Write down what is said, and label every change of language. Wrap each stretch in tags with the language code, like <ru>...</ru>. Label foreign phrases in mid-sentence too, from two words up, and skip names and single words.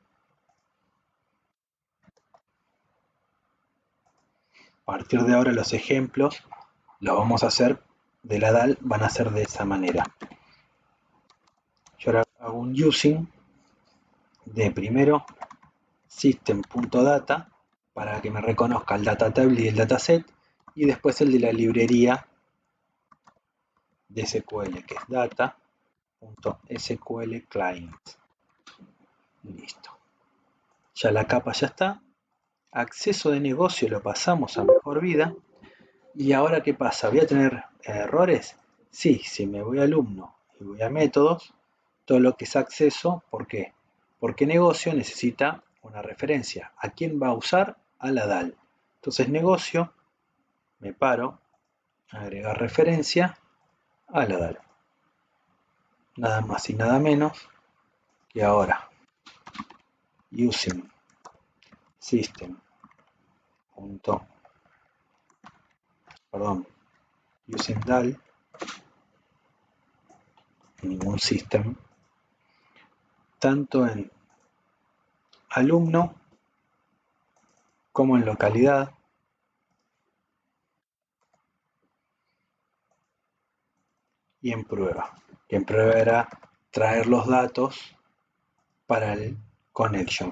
<es>A partir de ahora los ejemplos los vamos a hacer de la DAL, van a ser de esa manera. Yo ahora hago un using de primero system.data para que me reconozca el</es> <en>data table</en> <es>y el dataset, y después el de la librería de SQL, que es data.sql client. Listo. Ya la capa ya está. Acceso de negocio lo pasamos a mejor vida. ¿Y ahora qué pasa? ¿Voy a tener errores? Sí, si me voy a alumno y voy a métodos, todo lo que es acceso, ¿por qué? Porque negocio necesita una referencia. ¿A quién va a usar? A la DAL. Entonces negocio, me paro, agregar referencia a la DAL. Nada más y nada menos que ahora</es> <en>using system.</en> <es>Using DAL, ningún system, tanto en alumno como en localidad, y en prueba, que en prueba era traer los datos para el connection.</es>